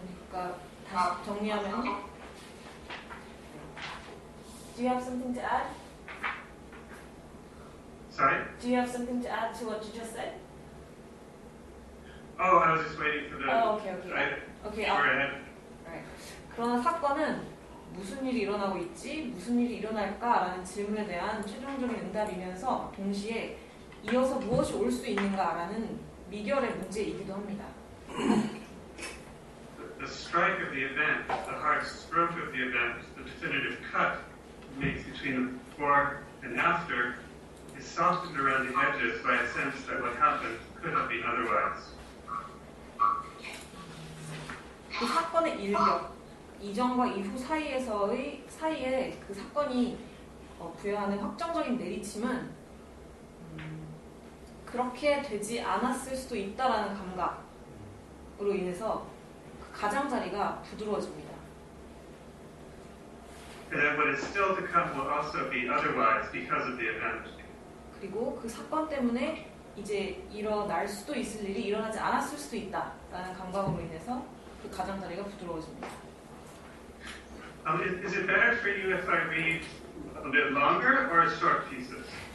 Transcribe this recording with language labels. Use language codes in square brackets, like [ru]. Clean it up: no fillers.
[ko] 그러니까 다시 정리하면 [en] Do you have something to add? Sorry? Do you have something to add to what you just said? Oh, I was just waiting for the. Okay. Okay. Go ahead. Right. [ko] 그러나 사건은 무슨 일이 일어나고 있지? 무슨 일이 일어날까라는 질문에 대한 최종적인 응답이면서 동시에 이어서 무엇이 올 수 있는가라는 미결의 문제이기도 합니다. [en] The strike of the event, the hard stroke of the event, the definitive cut it makes between the before and after is softened around the edges by a sense that what happened could have been otherwise. [ko] 그 사건의 일격, 이전과 이후 사이에 그 사건이 부여하는 확정적인 내리침은 그렇게 되지 않았을 수도 있다라는 감각으로 인해서 그 가장자리가 부드러워집니다. [en] And then what is still to come will also be otherwise because of the event. [ko] 그리고 그 사건 때문에 이제 일어날 수도 있을 일이 일어나지 않았을 수도 있다라는 감각으로 인해서 그 가장자리가 부드러워집니다. [en] Is it better for you if I read a bit longer or short pieces?